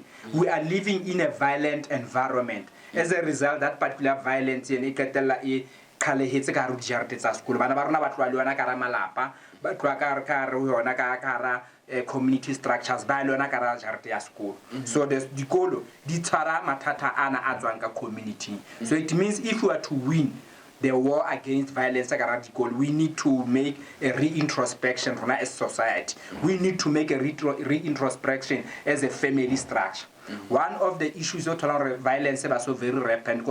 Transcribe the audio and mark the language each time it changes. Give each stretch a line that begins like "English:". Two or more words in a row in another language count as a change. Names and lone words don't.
English: We are living in a violent environment. As a result, that particular violence community structures school. So the
Tswana: dikolo di tshwara mathata ana a tswang ka community.
English: So it means if we are to win the war against violence, we need to make a reintrospection from as society. We need to make a reintrospection as a family structure. One of the issues of violence is so very rampant.